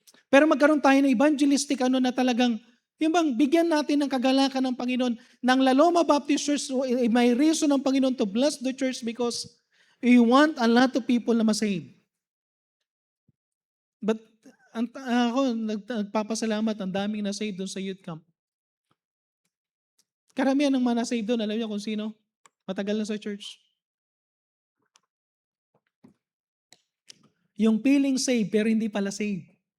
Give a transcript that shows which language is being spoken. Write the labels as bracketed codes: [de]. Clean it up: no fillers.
[tl] Pero magkaroon tayo ng evangelistic na talagang, yung bang bigyan natin ng kagalakan ng Panginoon. [en] Ng Laloma Baptist Church, may reason ng Panginoon to bless the church because we want a lot of people [tl] na masave. But ako, nagpapasalamat, ang daming nasave doon sa youth camp. Karamihan ng mga nasave doon, alam niyo kung sino? Matagal na sa church. Yung feeling save pero hindi pala save.